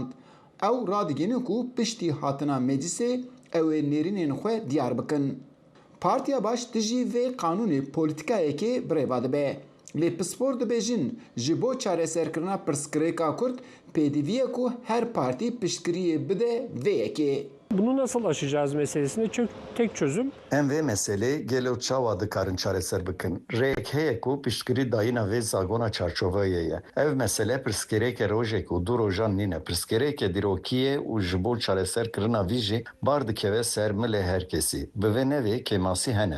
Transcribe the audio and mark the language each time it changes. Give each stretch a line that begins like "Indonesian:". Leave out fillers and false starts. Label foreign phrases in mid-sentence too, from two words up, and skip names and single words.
Kurdish: Ew radigihînin ku piştî hatina meclisê ew ê nêrînên xwe diyar bikin. Partiya Baş dijî vê qanûnê polîtikayekê birêva dibe. Lê pispor dibêjin ji bo çareserkirina pirsgirêka Kurd pêdivî ku her partî piştgiriyê bide vê yekê.
Turkish: Bunu nasıl aşacağız meselesinde tek çözüm.
Kurdish: Em vê meselê gelo çawa dikarin çareser bikin. Rêk heye ku piştgirî dayîna vê zagona çarçoveyê ye. Ev mesele pirsgirêke rojek û du rojan nîne. Pirsgirêke dîrokiyê û ji bo çareserkirina vî jî bar dikeve ser milê herkesî. Bi vê nevê kemasî hene.